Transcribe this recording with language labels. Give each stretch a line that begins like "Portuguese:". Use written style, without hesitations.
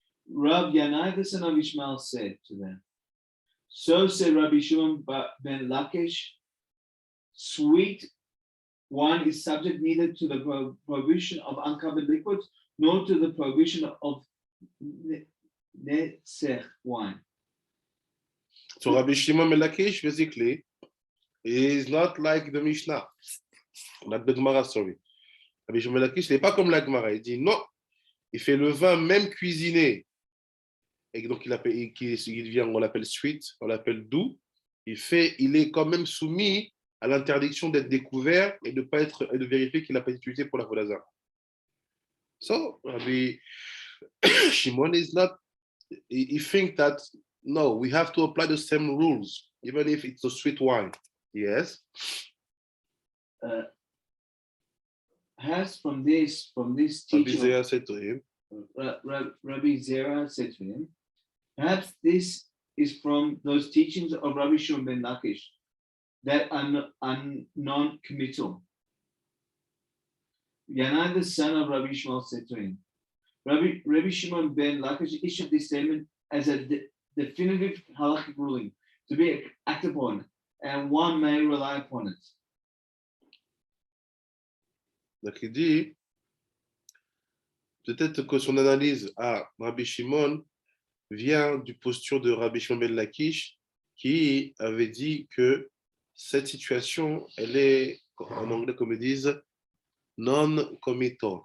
English: Rav Yanai, the son of Ishmael, said to them, so said Rabbi Shimon ben Lakish, sweet wine is subject neither to the prohibition of uncovered liquids nor to the prohibition of netzach wine. So Rabbi Shimon ben Lakish basically is not like the Mishnah, not the Gemara, sorry.
French: Rabbi Shimon ben Lakish n'est pas comme la Gemara. Il dit non, il fait le vin même cuisiné. Et donc, il devient, on l'appelle sweet, on l'appelle doux. Il est quand même soumis à l'interdiction d'être découvert et de vérifier qu'il n'a pas été utilisé pour la Vodazar.
English: So, Rabbi Shimon is not, he thinks that, no, we have to apply the same rules, even if it's a sweet wine. Yes. Has from this Rabbi teaching, Zera said to him, Rabbi Zera said to him, perhaps this is from those teachings of Rabbi Shimon ben Lakish that are non-committal. Yanai, the son of Rabbi Shmuel, said to him, Rabbi Shimon ben Lakish issued this statement as a definitive halakhic ruling to be acted upon, and one may rely upon it.
French: donc il dit, peut-être que son analyse à Rabbi Shimon vient du posture de Rabbi Shimon ben Lakish qui avait dit que cette situation, elle est, en anglais comme ils disent, non-committal.